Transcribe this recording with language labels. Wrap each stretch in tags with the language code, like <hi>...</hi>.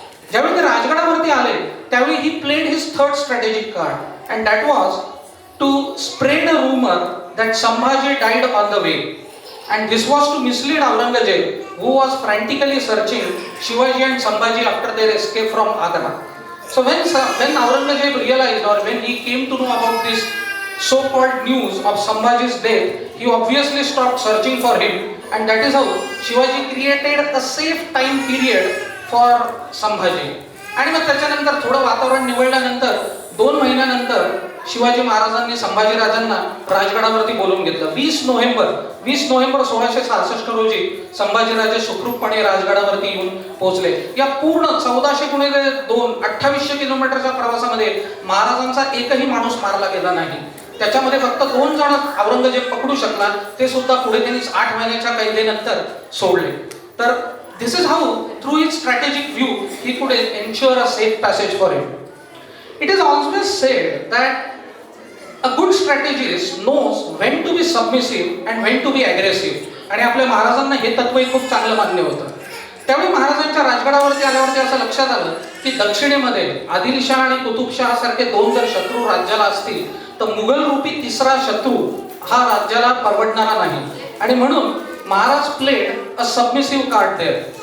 <mr>ज्यावेळी ते राजगडावरती आले त्यावेळी</mr> <en>He played his third strategic card and that was to spread a rumour that Sambhaji died on the way and this was to mislead Aurangzeb who was frantically searching Shivaji and Sambhaji after their escape from Agra. So when Aurangzeb realized, or when he came to know about this so-called news of Sambhaji's death, he obviously stopped searching for him, and that is how Shivaji created a safe time period for Sambhaji.</en> <mr>आणि मग त्याच्यानंतर थोडं वातावरण निवळल्यानंतर 2 महिन्यानंतर शिवाजी महाराजांनी संभाजी राजांना राजगडावरती बोलवून घेतलं. 20 नोव्हेंबर 1666 रोजी संभाजीराजे सुखरूपपणे राजगडावरती येऊन पोहोचले. या पूर्ण 1400 गुणिले 2 2800 किलोमीटरच्या प्रवासामध्ये महाराजांचा एकही माणूस मारला गेला नाही. त्याच्यामध्ये फक्त 2 जण औरंगजेब पकडू शकला, ते सुद्धा पुढे त्यांनी 8 महिन्याच्या कैदेनंतर सोडले.</mr> <en>तर this is how through his strategic view he could ensure a safe passage for him. It is always said that a good strategist knows when to be submissive and when to be aggressive.</en> <mr>आणि आपल्या महाराजांना हे तत्वही खूप चांगलं मान्य होतं. त्यावेळी महाराजांच्या राजगडावरती आल्यावरती असं लक्षात आलं की दक्षिणेमध्ये आदिलशाह आणि कुतुबशाह सारखे 2 जर शत्रू राज्याला असतील तर मुघल रूपी तिसरा शत्रू हा राज्याला परवडणारा नाही. आणि म्हणून Maharaj</mr> <en>Played a submissive card there.</en>